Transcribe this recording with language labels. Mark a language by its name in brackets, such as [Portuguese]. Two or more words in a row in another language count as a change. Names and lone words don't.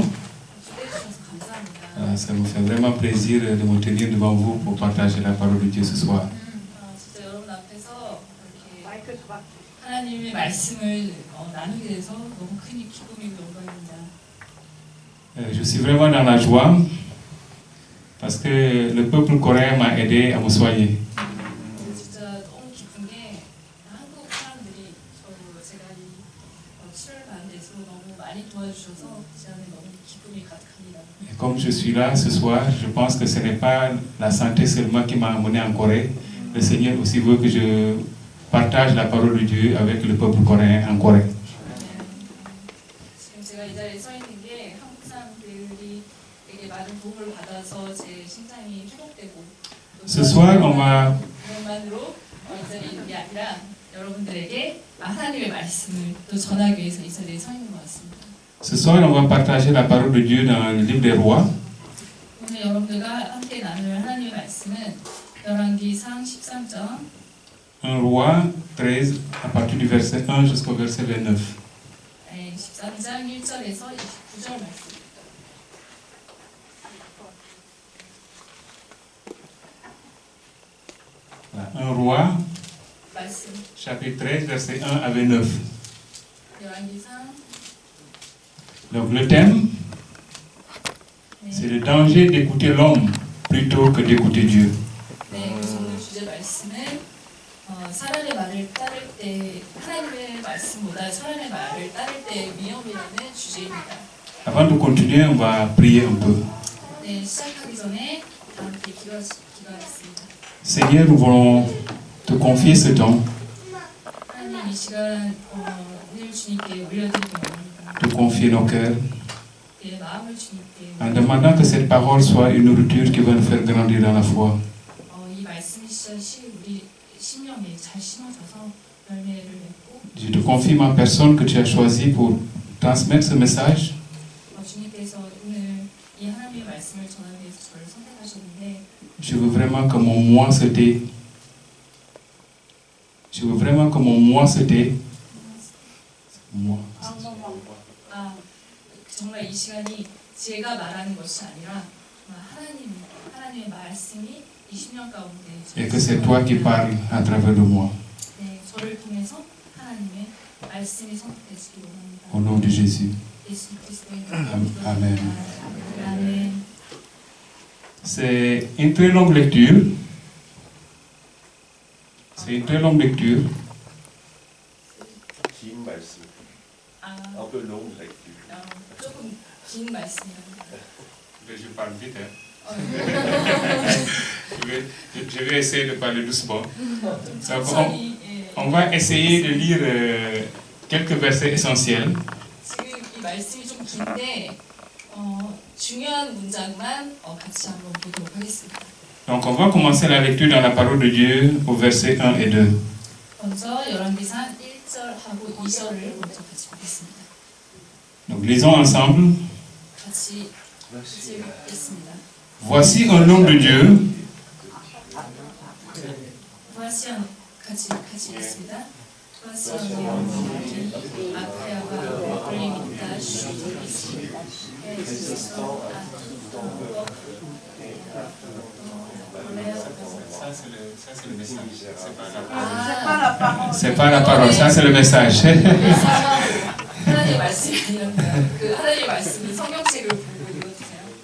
[Korean] 초대해 주셔서 감사합니다. [French] Ça me fait vraiment plaisir de me tenir devant vous pour partager la parole de Dieu ce soir. [Korean] 진짜 여러분 앞에서 이렇게 하나님의 말씀을 나누게 돼서 너무 큰 기쁨이고 영광입니다. [French] Je suis vraiment dans la joie parce que le peuple coréen m'a aidé à me soigner. [Korean] 진짜 너무 기쁜 게 한국 사람들이 제가 이 치료를 받는 데서 너무 많이 도와주셔서 제 안에 너무 기쁨이 가득합니다. [French] Et comme je suis là ce soir, je pense que ce n'est pas la santé seulement qui m'a amené en Corée. Le Seigneur aussi veut que je partage la parole de Dieu avec le peuple coréen en Corée. [Korean] 지금 제가 이 자리에 서 있는 게 한국 사람들이 되게 많은 도움을 받아서 제 신장이 회복되고 [French] Ce soir, on va [Korean] 그것만으로 이 자리에 있는 게 아니라 여러분들에게 하나님의 말씀을 또 전하기 위해서 이 자리에 서 있는 것 같습니다. [French] Ce soir, on va partager la parole de Dieu dans le livre des Rois. [Korean] 오늘 여러분들과 함께 나눌 하나님의 말씀은 열왕기상 13장 [French] 1 Roi 13, à partir du verset 1 jusqu'au verset 29. [Korean] 13장 1절에서 29절 말씀입니다. [French] Voilà, 1 Roi, [Korean] 말씀 [French] chapitre 13, verset 1 à 29. [Korean] 열왕기상 [French] Donc le thème, c'est le danger d'écouter l'homme plutôt que d'écouter Dieu. [Korean] 네, 그래서 오늘 주제 말씀은 사람의 말을 따를 때 하나님의 말씀보다 사람의 말을 따를 때 위험이라는 주제입니다. [French] Avant de continuer, on va prier un peu. [Korean] 네, 시작하기 전에 다 함께 기도하겠습니다. [French] Seigneur, nous voulons te confier ce temps, [Korean] 하나님 이 시간 늘 주님께 올려드리고 합니다. [French] te confier nos cœurs, [Korean] 내 마음을 주님께 [French] en demandant que cette parole soit une nourriture qui va nous faire grandir dans la foi. [Korean] 이 말씀이 진짜 우리 심령에 잘 심어져서 열매를 맺고 [French] Je te confie ma personne que tu as choisie pour transmettre ce message. [Korean] 주님께서 오늘 이 하나님의 말씀을 전하기 위해서 저를 선택하셨는데 [French] Je veux vraiment que mon moi se tait. Je veux vraiment que mon moi se tait. Moi. [Korean] 정말 이 시간이 제가 말하는 것이 아니라 하나님의 말씀이 이 심령 가운데 [French] Et que c'est toi qui parles à travers de moi. [Korean] 네, 저를 통해서 하나님의 말씀이 선택되시기 원합니다. [French] Au nom de Jésus. [Korean] 예수 그리스도의 [French] Amen. [Korean] 아멘. [French] C'est une très longue lecture. C'est une très longue lecture. [Korean] 긴 말씀. 아, [French] Un peu long lecture. [Korean] 조금 긴 말씀이랍니다. [French] Je parle vite. Hein. [Korean] 어, [French] Je vais essayer de parler doucement. Donc, [Korean] 천천히, 예. [French] on va essayer de lire quelques versets essentiels. [Korean] 지금 이 말씀이 좀 긴데 중요한 문장만 같이 한번 보도록 하겠습니다. [French] Donc on va commencer la lecture dans la parole de Dieu au verset 1 et 2. [Korean] 먼저 열왕기상 1절하고 2절을 먼저 같이 보겠습니다. [French] Donc lisons ensemble. [Korean] 같이 읽겠습니다. [French] Voici un homme de Dieu [Korean] 같이 읽겠습니다. 아크야가 걸림있다 슈이시 [French] Ça, c'est le message. [Korean] 아, [French] C'est pas la parole, ça, c'est le message. [Korean] 하나님의 말씀이 아니라 그 하나님의 말씀이 성경책을 보고 읽어주세요.